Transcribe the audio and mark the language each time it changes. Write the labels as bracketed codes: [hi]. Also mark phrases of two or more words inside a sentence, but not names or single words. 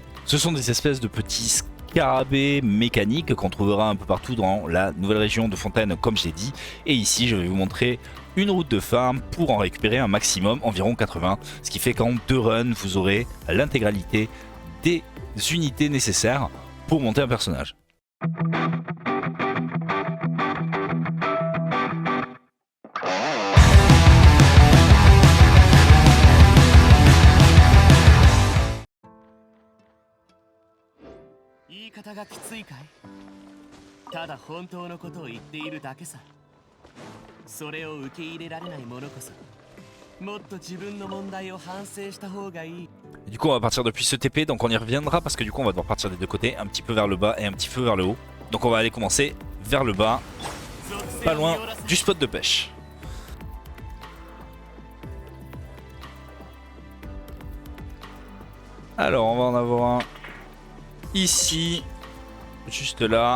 [fr] Ce sont des espèces de petits scarabées mécaniques qu'on trouvera un peu partout dans la nouvelle région de Fontaine comme je l'ai dit, et ici je vais vous montrer une route de farm pour en récupérer un maximum, environ 80, ce qui fait qu'en 2 runs vous aurez l'intégralité des unités nécessaires pour monter un personnage. [ja] 言い方がきついかい？ただ本当のことを言っているだけさ。それを受け入れられない者こそ、もっと自分の問題を反省した方がいい。 [fr] Du coup on va partir depuis ce TP, donc on y reviendra parce que du coup on va devoir partir des deux côtés, un petit peu vers le bas et un petit peu vers le haut. Donc on va aller commencer vers le bas, pas loin du spot de pêche. Alors on va en avoir un ici, juste là.